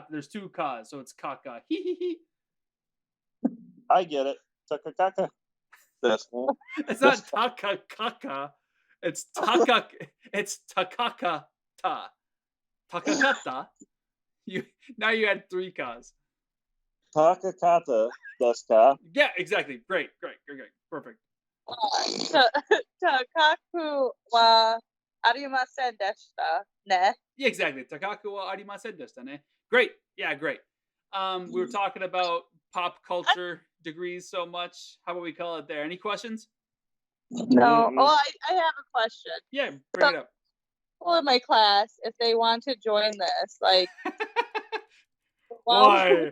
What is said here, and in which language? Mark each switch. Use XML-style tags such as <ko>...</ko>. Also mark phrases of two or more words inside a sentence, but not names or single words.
<en>There's two kas, so it's kaka. I get it. Takakaka. It's not takakaka. It's taka. It's takaka ta. Takakata. Now you had three kas.</en> <ja>たかかたですか?</ja> <en>Yeah, exactly. Great. Perfect.</en> <ja>高くはありませんでしたね?</ja> <en>Yeah, exactly.</en> <ja>高くはありませんでしたね.</ja> <en>Great. Yeah, great. We were talking about pop culture degrees so much. How about we call it there? Any questions? No. Oh, I have a question. Yeah, bring it up. People in my class, if they want to join this, like, why?</en>